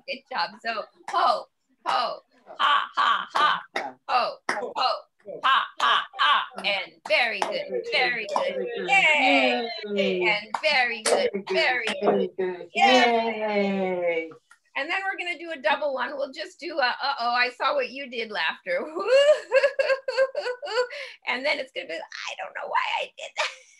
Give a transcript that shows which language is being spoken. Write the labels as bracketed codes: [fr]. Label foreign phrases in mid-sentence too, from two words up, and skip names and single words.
[en] job. So ho, ho, ha, ha, ha, ho, ho, ha, ha, ha, and very good, very good, yay, and very good, very good, yay. And then we're gonna do a double one. We'll just do a, uh-oh, I saw what you did laughter. And then it's gonna be, I don't know why I did that.